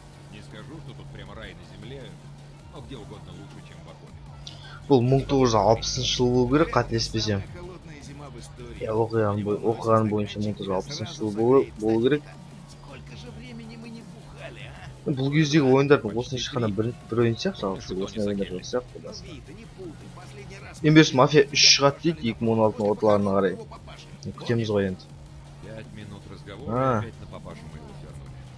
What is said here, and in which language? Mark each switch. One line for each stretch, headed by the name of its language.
Russian: Не скажу, что тут прямо рай на земле, но где угодно лучше, чем в Баконе.
Kazakh: Бұл 1960 жыл болу керек, қателеспесем.
Russian: Самая холодная зима в истории.
Kazakh: Я оқыған бойынша 1960 жыл болу керек.
Russian: Сколько же времени мы не бухали, а?
Kazakh: Бұл кездегі ойындардың осыны шыққанда бір ойын сияқты, жалғыз осындай ойындар жоқ сияқты.
Russian: Вита, не путай, последний раз...
Kazakh: Ең берсін мафия 3 шығады дейді, 2016 орталарына қарай. Күтеміз ғой енді.
Russian: 5 минут разговора, опять на папашу моего свернули.